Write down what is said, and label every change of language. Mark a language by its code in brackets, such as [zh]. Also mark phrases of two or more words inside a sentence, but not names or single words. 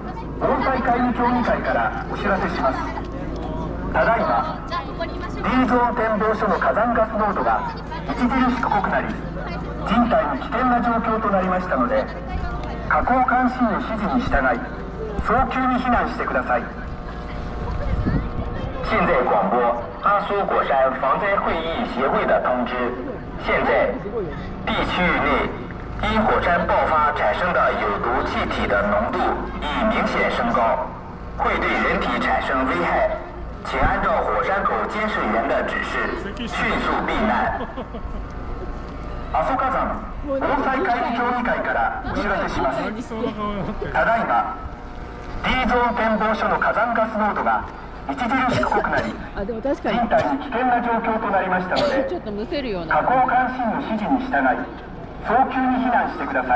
[ja] 防災会議協議会からお知らせします。ただいま D ゾーン展望所の火山ガス濃度が著しく濃くなり、人体に危険な状況となりましたので、河口監視員の指示に従い早急に避難してください。 [zh] 现在广播阿苏火山防灾会议协会的通知，现在地区域内因火山爆发产生的有毒气体的浓度已明显升高，会对人体产生危害，请按照火山口监视员的指示迅速避難。 [ja] 阿蘇火山防災会議協議会からお知らせします。ただいま D ゾーン展望所の火山ガス濃度が著しく濃くなり、人体に危険な状況となりましたので、ちょっとむせるような。河口監視員の指示に従い早急に避難してください。